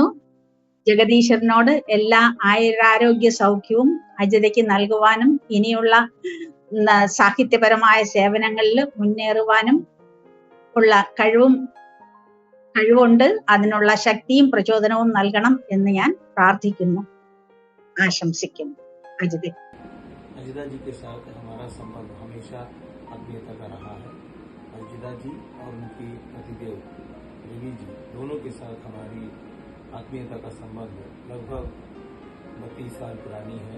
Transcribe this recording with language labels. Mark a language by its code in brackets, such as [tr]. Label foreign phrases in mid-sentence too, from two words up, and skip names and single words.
[ml] ജഗദീശ്വരനോട് എല്ലാ ആയുരാരോഗ്യ സൗഖ്യവും അജിതയ്ക്ക് നൽകുവാനും ഇനിയുള്ള സാഹിത്യപരമായ സേവനങ്ങളിൽ മുന്നേറുവാനും ഉള്ള കഴിവുണ്ട്. അതിനുള്ള ശക്തിയും പ്രചോദനവും നൽകണം എന്ന് ഞാൻ പ്രാർത്ഥിക്കുന്നു, ആശംസിക്കുന്നു. [hi] अजिता जी के साथ हमारा संबंध हमेशा आत्मीयता का रहा है। अजिता जी और उनकी पतिदेव रवि जी दोनों के साथ हमारी आत्मीयता का संबंध लगभग 32 साल पुरानी है।